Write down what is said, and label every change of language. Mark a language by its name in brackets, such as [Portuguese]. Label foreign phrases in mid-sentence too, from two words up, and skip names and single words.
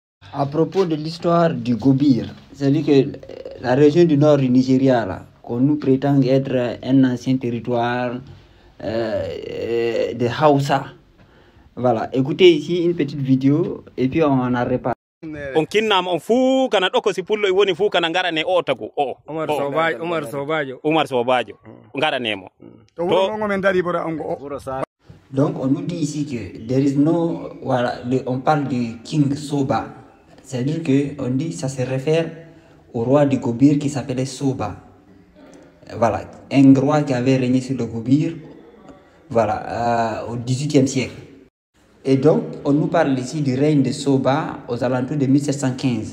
[French] À propos de l'histoire du Gobir, c'est-à-dire que la région du nord du Nigeria, là, qu'on nous prétend être un ancien territoire de Hausa. Voilà, écoutez ici une petite vidéo et puis on en répare. [Fula] On kinnam on fuu kana ɗoko si pullo e woni fuu kana ngarane o tagu o Umar Sobajo ngaranemo [French] Donc on nous dit ici que [English] there is no, [French] voilà, on parle du King Soba, c'est-à-dire que on dit ça se réfère au roi du Gobir qui s'appelait Soba. Voilà, un roi qui avait régné sur le Gobir, voilà, au XVIIIe siècle. Et donc, on nous parle ici du règne de Soba aux alentours de 1715.